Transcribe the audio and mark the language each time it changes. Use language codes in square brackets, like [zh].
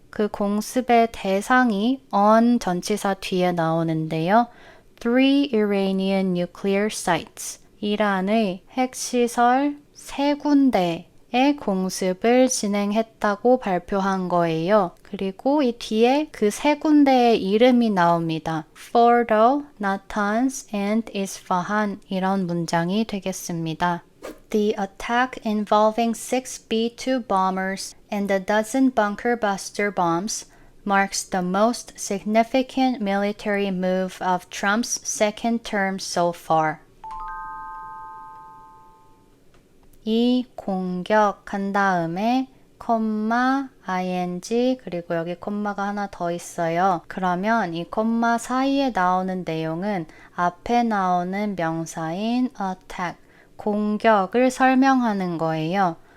[ko] 그 공습의 대상이 on 전치사 뒤에 나오는데요. [en] 3 Iranian nuclear sites. [ko] 이란의 핵시설 3군데의 공습을 진행했다고 발표한 거예요. 그리고 이 뒤에 그 3군데의 이름이 나옵니다. Fordo, Natanz, and Isfahan 이런 문장이 되겠습니다. [en] The attack involving 6 B-2 bombers and a dozen bunker buster bombs marks the most significant military move of Trump's second term so far. [ko] 이 공격한 다음에 콤마, ing 그리고 여기 콤마가 하나 더 있어요. 그러면 이 콤마 사이에 나오는 내용은 앞에 나오는 명사인 attack, 공격을 설명하는 거예요.